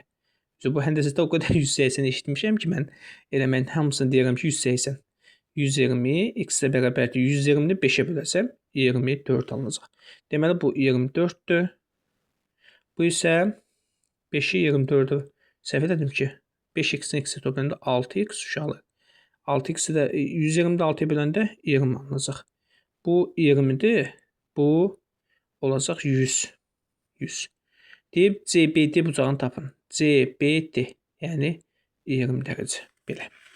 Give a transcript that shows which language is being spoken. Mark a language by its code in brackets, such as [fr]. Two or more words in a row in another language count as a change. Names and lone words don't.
[az] Bu həndəsədə o qədər 180 eşitmişəm ki, mən eləməyin hamısını deyirəm ki, 180. 120, x-də bərabərdir. 120-ni 5-ə böləcəm. 24 alınacaq. Deməli, bu 24-dür. Bu isə 5-i 24-dür. Səhv elədim ki, 5x-in x-i toplayanda 6x uşaqlar. 6x-i də 120-də 6-ya böləndə 20 alınacaq. Bu 20-dir. Bu olacaq 100. 100. Deyib CBD bucağını tapın. CBD, yəni 20 dərəcə. Belə.